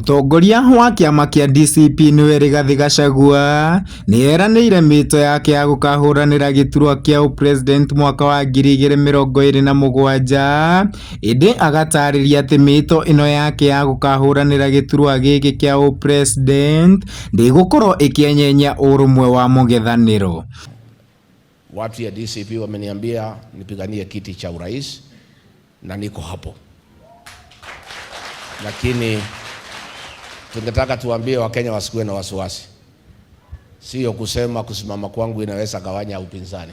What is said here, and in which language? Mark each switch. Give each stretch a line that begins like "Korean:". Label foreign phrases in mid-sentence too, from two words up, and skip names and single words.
Kikuyu: Mutongoria wa kiama kia DCP niwe Rigathi Gachagua ni eranĩire mĩto yake ya gũkahũranĩra gĩturwa kĩa president mwaka wa 2027 ĩndĩ agatarĩria atĩ mĩto ĩno yake ya gũkahũranĩra gĩturwa gĩkĩ kĩa president ndĩgũkorwo ĩkĩenyenya ũrũmwe wa mũng'ethanĩro.
Swahili: Watu ya DCP wameniambia nipiganie kiti cha urais na niko hapo, lakini tungetaka tuambie Wakenya wasikuwe na wasiwasi. Sio kusema kusimama kwangu inaweza gawanya upinzani.